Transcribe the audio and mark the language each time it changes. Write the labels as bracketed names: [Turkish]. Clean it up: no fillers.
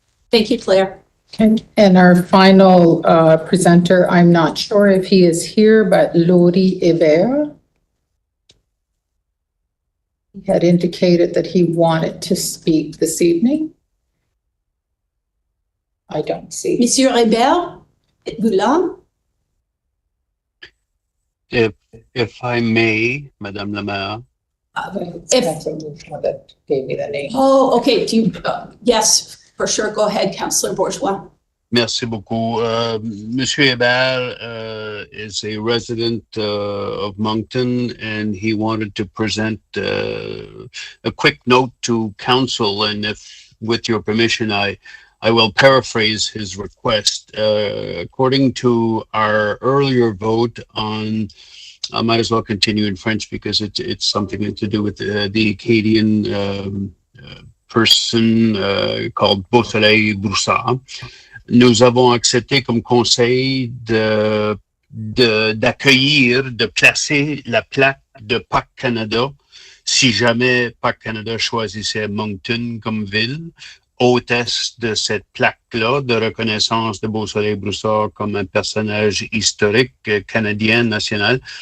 [English] Thank you, Claire. And our final presenter, I'm not sure if he is here, but Laurie Hébert. He had indicated that he wanted to speak this evening. I don't see. [French] Monsieur Hébert, êtes-vous là? [English] If I may, [French] Madame la Maire, [English] It's Councilor Bourgeois that gave me the name. Oh, okay. Do you, yes, for sure. Go ahead, Councillor Bourgeois. [French] merci beaucoup. [English] Monsieur Hébert is a resident of Moncton, and he wanted to present a quick note to council. And if, with your permission, I will paraphrase his request. According to our earlier vote on, I might as well continue in French because it's something to do with the Acadian person called Beausoleil Broussard. [French] Nous avons accepté comme conseil d'accueillir, de placer la plaque de Parc Canada si jamais Parc Canada choisissait Moncton comme ville, hôtesse de cette plaque-là de reconnaissance de Beausoleil Broussard comme un personnage historique canadien national.